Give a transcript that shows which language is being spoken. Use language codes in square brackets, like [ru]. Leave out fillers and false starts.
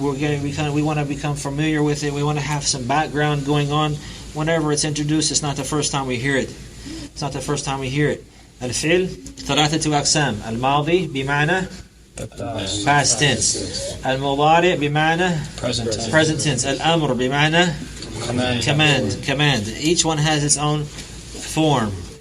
[en] We want to become familiar with it. We want to have some background going on. Whenever it's introduced, it's not the first time we hear it. It's not the first time we hear it. [ar] الفعل 3 أقسام. الماضي بمعنى past tense. المضارع بمعنى present tense. الأمر بمعنى command. [en] Each one has its own form.